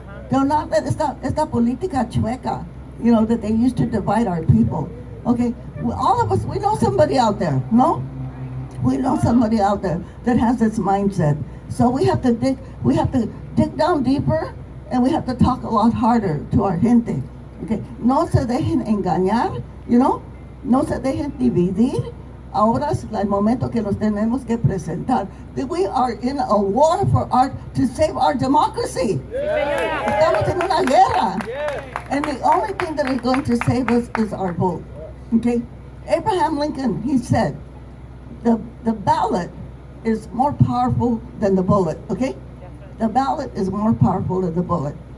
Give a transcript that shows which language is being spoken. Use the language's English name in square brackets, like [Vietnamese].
[English] Do not let [Spanish] esta política chueca, [English] you know, that they used to divide our people. Okay, all of us, we know somebody out there, no? We know somebody out there that has this mindset. So we have to dig down deeper, and we have to talk a lot harder to our gente. [Spanish] Okay, no se dejen engañar, [English] you know? [Spanish] No se dejen dividir. Ahora es el momento que nos tenemos que presentar. [English] That we are in a war to save our democracy. [Spanish] Estamos en una guerra. [English] And the only thing that is going to save us is our vote. Okay? Abraham Lincoln, he said, the ballot is more powerful than the bullet, okay? The ballot is more powerful than the bullet.